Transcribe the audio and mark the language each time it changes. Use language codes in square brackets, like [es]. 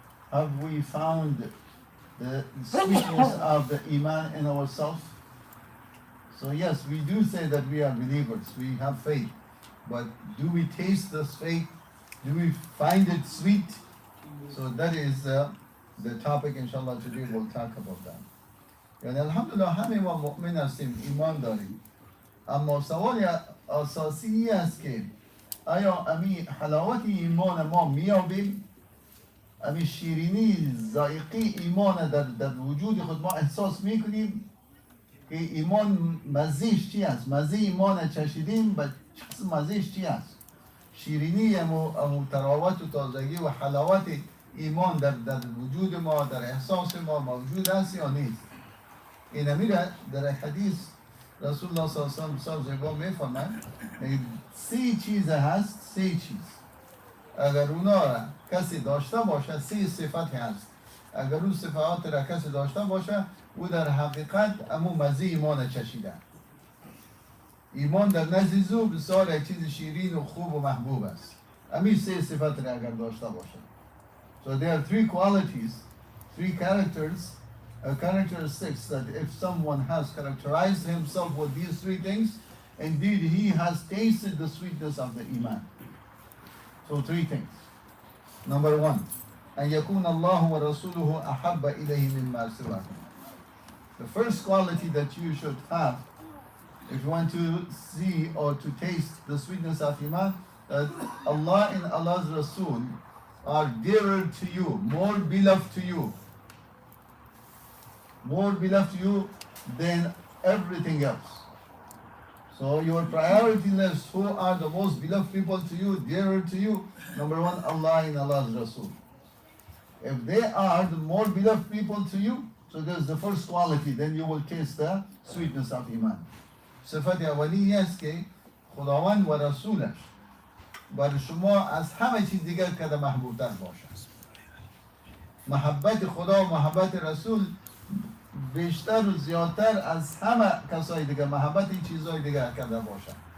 [en] Have we found the sweetness of the iman in ourselves? So yes, we do say that we are believers, we have faith. But do we taste this faith? Do we find it sweet? So that is the topic inshallah today we'll talk about that. [fa] یعنی الحمدلله همه ما مؤمن هستیم، ایمان داریم، اما سوال اساسی این است که آیا امی حلاوت ایمان ما میابیم؟ امی شیرینی ذائقی ایمان در وجود خود ما احساس میکنیم که ایمان مزهش چی است؟ مزه ایمان چشیدیم، و مزهش چی است؟ شیرینی امو تراوت و تازگی و حلاوت ایمان در وجود ما، در احساس ما موجود است یا نیست؟ این میره در حدیث رسول الله صلی الله علیه و سلم زیبا میفرماید سه چیز هست، سه چیز اگر اونا را کسی داشته باشه، سه صفت هست، اگر اون صفات را کسی داشته باشه او در حقیقت امو مزه ایمان چشیده. ایمان در نزد او بسیار چیز شیرین و خوب و محبوب است. امی سه صفت را اگر داشته باشه. [en] So there are three qualities, three characteristics that if someone has characterized himself with these three things, indeed he has tasted the sweetness of the iman. So three things. Number one, [ar] أن يكون الله ورسوله أحب إليه مما سواه. [en] The first quality that you should have if you want to see or to taste the sweetness of iman, that Allah and Allah's Rasul are dearer to you, more beloved to you than everything else. So your priority list, who are the most beloved people to you, dearer to you? Number one, Allah and Allah's Rasul. If they are the more beloved people to you, so there's the first quality, then you will taste the sweetness of iman. [fa] صفت اولی است که خداوند و رسولش بر شما از همه چیز دیگر کده محبوبتر باشد. محبت خدا و محبت رسول بیشتر و زیادتر از همه کسای دیگر، محبت این چیزهای دیگر کده باشد.